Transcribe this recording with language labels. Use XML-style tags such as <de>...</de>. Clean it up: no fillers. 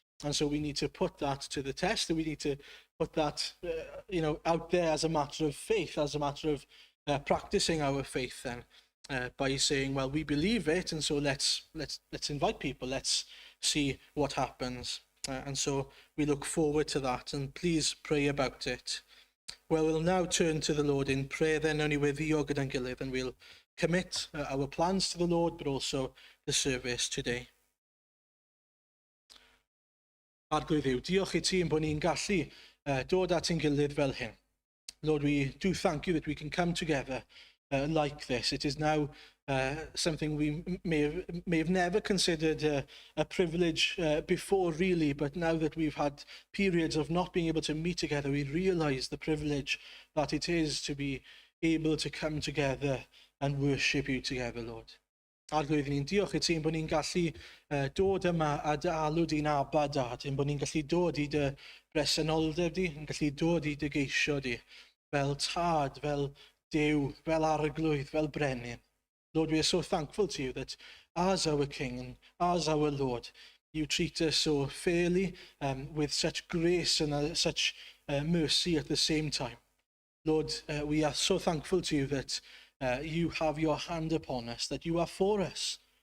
<en>And so we need to put that to the test, and we need to put that out there as a matter of faith, as a matter of practicing our faith then, by saying, well, we believe it, and so let's invite people, let's see what happens. And so we look forward to that, and please pray about it. Well, we'll now turn to the Lord in prayer then, only with the</en> <cy>gyda'n gilydd,</cy> <en>and we'll commit our plans to the Lord, but also the service today.</en> <cy>Arglwydd Dduw, diolch I ti bod ni'n gallu dod at ein gilydd fel hyn.</cy> <en>Lord, we do thank you that we can come together like this. It is now something we may have never considered a privilege before, really, but now that we've had periods of not being able to meet together, we realize the privilege that it is to be able to come together and worship you together, Lord.</en> <cy>Arglwydd ni'n diolch I ti bod ni'n gallu dod yma a dy alw di'n abad, Dad, bod ni'n gallu dod I dy bresenoldeb di, yn gallu dod I dy geisio di, fel tad, fel Duw, fel arglwydd, fel brenin.</cy> <en>Lord, we are so thankful to you that as our King and as our Lord, you treat us so fairly, with such grace and such mercy at the same time. Lord, we are so thankful to you that you have your hand upon us, that you are for us.</en>